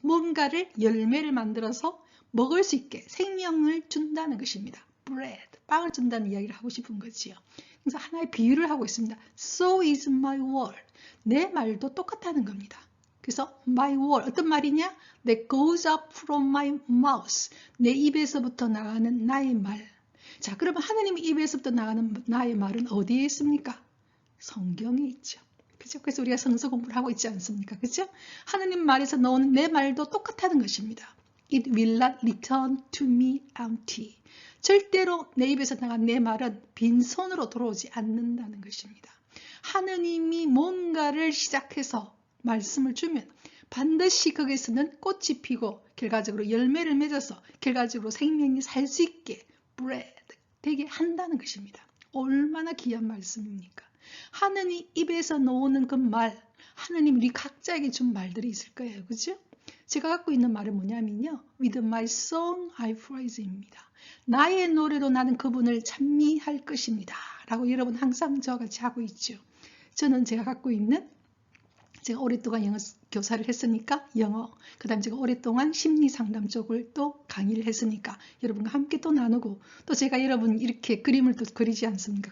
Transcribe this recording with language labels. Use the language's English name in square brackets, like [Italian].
[Korean] 뭔가를 열매를 만들어서 먹을 수 있게 생명을 준다는 것입니다. bread, 빵을 준다는 이야기를 하고 싶은 거지요. 그래서 하나의 비유를 하고 있습니다. [English] So is my word. [Korean] 내 말도 똑같다는 겁니다. 그래서 my word, 어떤 말이냐? [English] That goes up from my mouth. [Korean] 내 입에서부터 나가는 나의 말. 자, 그러면 하나님의 입에서부터 나가는 나의 말은 어디에 있습니까? 성경에 있죠. 그죠? 그래서 우리가 성서 공부를 하고 있지 않습니까? 그죠? 하나님 말에서 나오는 내 말도 똑같다는 것입니다. [English] It will not return to me empty. [Korean] 절대로 내 입에서 나간 내 말은 빈손으로 돌아오지 않는다는 것입니다. 하느님이 뭔가를 시작해서 말씀을 주면 반드시 거기서는 꽃이 피고 결과적으로 열매를 맺어서 결과적으로 생명이 살 수 있게 bread 되게 한다는 것입니다. 얼마나 귀한 말씀입니까? 하느님 입에서 나오는 그 말, 하느님 우리 각자에게 준 말들이 있을 거예요. 그죠? 제가 갖고 있는 말은 뭐냐면요. [English] With my song I praise입니다. [Korean] 나의 노래로 나는 그분을 찬미할 것입니다. 라고 여러분 항상 저와 같이 하고 있죠. 저는 제가 갖고 있는 제가 오랫동안 영어 교사를 했으니까 영어, 그 다음에 제가 오랫동안 심리상담 쪽을 또 강의를 했으니까 여러분과 함께 또 나누고 또 제가 여러분 이렇게 그림을 또 그리지 않습니까?